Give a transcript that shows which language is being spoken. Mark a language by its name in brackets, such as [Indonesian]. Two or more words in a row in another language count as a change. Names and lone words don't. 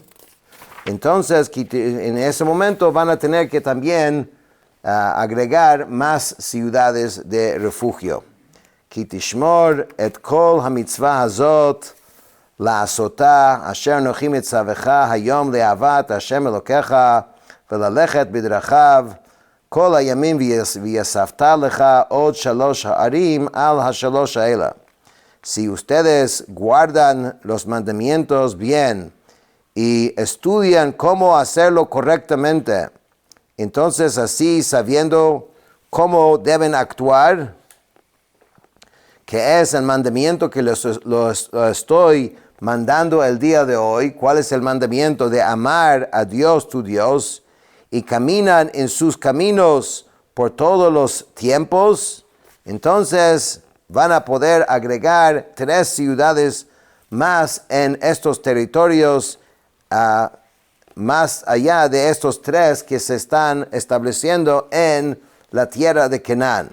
[Spanish] Entonces, en ese momento van a tener que también agregar más ciudades de refugio. [Hebrew] כי תשמר את כל המצוה הזאת לעשתה אשר אנכי מצוך היום לאהבה את השם אלוקיך וללכת בדרכיו כל הימים ויספת לך עוד 3 ערים על ה-3 האלה. [Spanish] Si ustedes guardan los mandamientos bien y estudian cómo hacerlo correctamente, entonces así sabiendo cómo deben actuar, que es el mandamiento que lo estoy mandando el día de hoy, cuál es el mandamiento de amar a Dios tu Dios, y caminan en sus caminos por todos los tiempos, entonces van a poder agregar 3 ciudades más en estos territorios, más allá de estos 3 que se están estableciendo en la tierra de Canaán.